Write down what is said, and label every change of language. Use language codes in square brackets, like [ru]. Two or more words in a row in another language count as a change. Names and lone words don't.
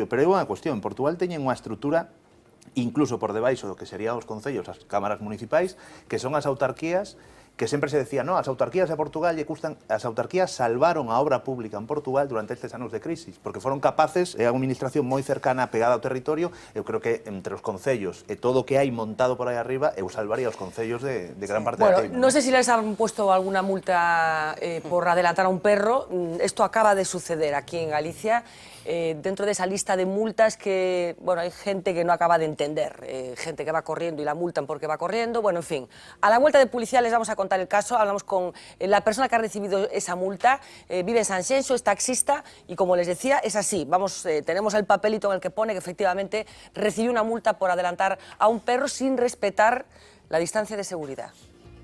[gl] Pero é unha cuestión, en Portugal teñen unha estrutura incluso por debaixo do que serían os concellos, as cámaras municipais, que son as autarquías, que sempre se decía, no, as autarquías de Portugal lle custan, as autarquías salvaron a obra pública en Portugal durante estes anos de crisis, porque foron capaces, é a administración moi cercana, pegada ao territorio. Eu creo que entre os concellos e todo o que hai montado por aí arriba, eu salvaría os concellos de gran parte [es] Bueno, da tema. no sé si les han puesto alguna multa por adelantar a un perro. Esto acaba de suceder aquí en Galicia. Dentro de esa lista de multas que, bueno, hay gente que no acaba de entender, gente que va corriendo y la multan porque va corriendo, bueno, en fin. A la vuelta de publicidad les vamos a contar el caso, hablamos con la persona que ha recibido esa multa, vive en Sanxenxo, es taxista y como les decía, es así, tenemos el papelito en el que pone que efectivamente recibió una multa por adelantar a un perro sin respetar la distancia de seguridad.